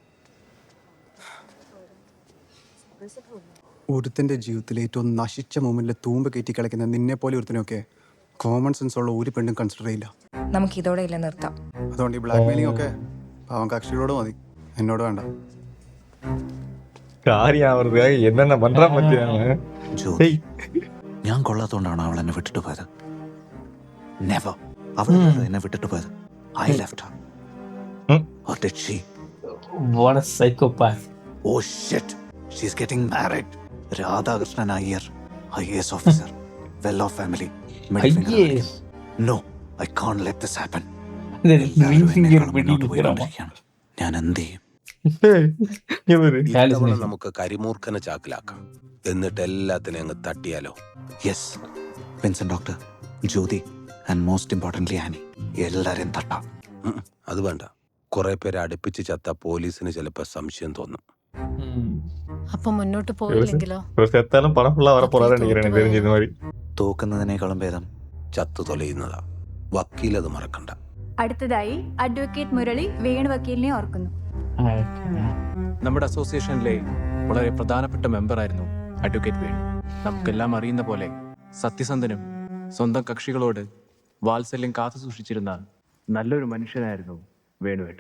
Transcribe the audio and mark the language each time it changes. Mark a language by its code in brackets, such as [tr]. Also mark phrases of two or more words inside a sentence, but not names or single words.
[ml] ഒരുത്തൻ്റെ ജീവിതത്തിൽ ഏറ്റവും നശിച്ച മൊമെന്റിൽ തൂമ്പ് കയറ്റി കളിക്കുന്ന നിന്നെ പോലെ ഒരുത്തനൊക്കെ [en] common sense [ml] ഉള്ള ഒരു പെണ്ണും കൺസിഡർ ചെയ്യില്ല. നമുക്ക് ഇതോടെ ഇല്ല, നിർത്താം. അതുകൊണ്ട് ഈ [en] blackmailing [ml] ഒക്കെ പാവം കക്ഷികളോട് മതി, എന്നോട് വേണ്ട. [ta] காரியம் ஆவறதுக்காக என்னென்ன பண்றான் பத்தியாங்க. [ml] ജ്യോതി, ഞാൻ കൊള്ളാത്തോണ്ടാണ് അവൾ എന്നെ വിട്ടിട്ട് പോയത്. നെവർ. അവൾ എന്നെ വിട്ടിട്ട് പോയത്. [en] I left her. Or did she? What a psychopath. Oh shit. She's getting married. Radhakrishnan Iyer, IAS officer, well-off family, middle finger IAS? [ml] കാണിക്കും. [en] No, I can't let this happen. Ring finger [ml] പിടിക്കുന്നു. പോയിക്കൊണ്ടിരിക്കുകയാണ്. ഞാൻ എന്ത് ചെയ്യും? [ta] இவரு [ml] ഇത്തവണ നമുക്ക് കരിമൂർഖനെ ചാക്കിലാക്കാം. എന്നിട്ട് എല്ലാത്തിനും അങ്ങ് തട്ടിയാലോ? [en] Yes, Vincent doctor, Jyothi and most importantly Annie, [ml] എല്ലാവരെയും തട്ടാം. അത് വേണ്ട. കുറെ പേരെ അടുപ്പിച്ച് ചത്ത പോലീസിന് ചിലപ്പോ സംശയം തോന്നും. അപ്പൊ മുന്നോട്ട് പോയില്ലെങ്കിലോ? [ta] ஒரு செத்தாலும் படம் ஃபுல்லா வர போறாரு நினைக்கிறேன், எனக்கு தெரிஞ்ச இந்த மாதிரி. [ml] തോക്കുന്നതിനേക്കാളും ഭേദം ചത്തു തൊലയുന്നതാ. വക്കീലത് മറക്കണ്ട. അടുത്തതായി അഡ്വക്കേറ്റ് മുരളി വേണു വക്കീലിനെ ഓർക്കുന്നു. നമ്മുടെ അസോസിയേഷനിലെ വളരെ പ്രധാനപ്പെട്ട മെമ്പറായിരുന്നു അഡ്വക്കേറ്റ് വേണു. നമുക്കെല്ലാം അറിയുന്ന പോലെ സത്യസന്ധനും സ്വന്തം കക്ഷികളോട് വാത്സല്യം കാത്തു സൂക്ഷിച്ചിരുന്ന നല്ലൊരു മനുഷ്യനായിരുന്നു വേണുവേട്ടൻ.